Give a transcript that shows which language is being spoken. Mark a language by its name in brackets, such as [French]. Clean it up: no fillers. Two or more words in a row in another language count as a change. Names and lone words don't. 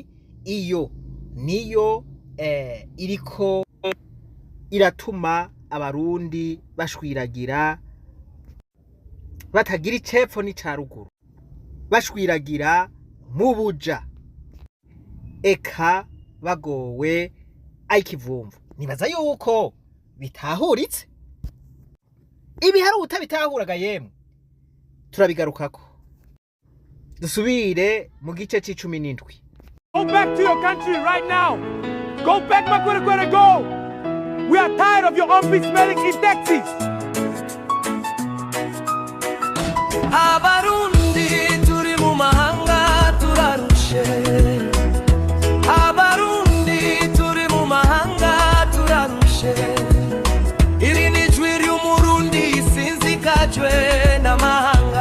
[Rundi] Iyo niyo iriko iratuma abarundi bashwiragira batagira icepfo n'icaruguru, bashwiragira mu buja, eka bagowe ayikivumvu. Nibaza yuko bitahuritse ibi hari utabitahuraga yemwe, turabigarukako dusubire mu gice c'17. [English] Go back to your country right now. Go back, Makwere, go. We are tired of your armpit smelling in taxis. [Rundi] Abarundi turi mu mahanga turarushe. Abarundi turi mu mahanga turarushe. Iri ni jwi ry'umurundi sinzikajwe n'amahanga.